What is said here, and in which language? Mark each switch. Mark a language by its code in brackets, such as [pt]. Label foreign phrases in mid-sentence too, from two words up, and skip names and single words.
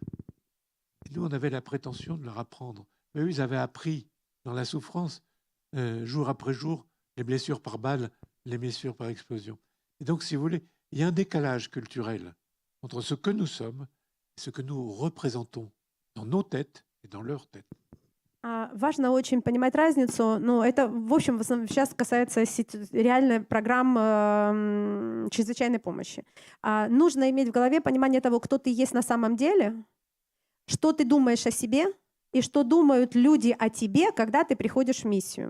[fr] Et nous, on avait la prétention de leur apprendre. Mais eux, ils avaient appris dans la souffrance, jour après jour, les blessures par balle, les blessures par explosion. Et donc, si vous voulez, il y a un décalage culturel entre ce que nous sommes et ce que nous représentons dans nos têtes et dans leurs têtes. [ru] Важно очень понимать разницу, но это, в общем, сейчас касается реальной программ чрезвычайной помощи. Нужно иметь в голове понимание того, кто ты есть на самом деле, что ты думаешь о себе и что думают люди о тебе, когда ты приходишь в миссию.